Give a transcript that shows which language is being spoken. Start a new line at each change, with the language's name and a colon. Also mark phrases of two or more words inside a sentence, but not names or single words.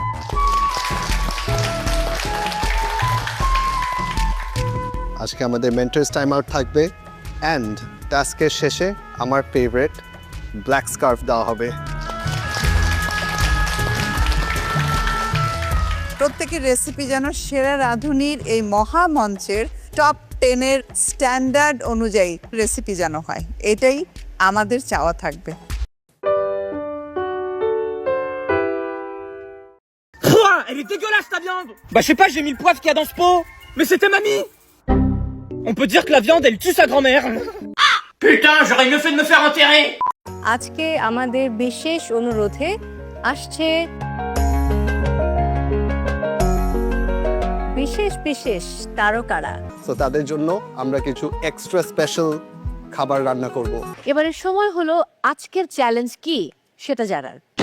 Bangla: আজকে আমাদের
English: mentors time out
Bangla: থাকবে, অ্যান্ড টাস্কের শেষে আমার
English: favorite black scarf
Bangla: দেওয়া হবে। প্রত্যেকের রেসিপি যেন সেরা রাঁধুনির এই মহামঞ্চের টপ 10-এর স্ট্যান্ডার্ড অনুযায়ী রেসিপি যেন হয়, এটাই আমাদের চাওয়া থাকবে।
French: Elle est dégueulasse ta viande. Bah je sais pas, j'ai mis le poivre qu'il y a dans ce pot. Mais c'était mamie. On peut dire que la viande elle tue sa grand-mère. Putain, j'aurais mieux fait de me faire enterrer.
Bangla: আজকে আমাদের বিশেষ অনুরোধে আসছে বিশেষ বিশেষ তারকারা। তো তাদের জন্য আমরা কিছু
English: extra special
Bangla: খাবার রান্না করব। এবারের সময় হলো আজকের চ্যালেঞ্জ কি সেটা জানার।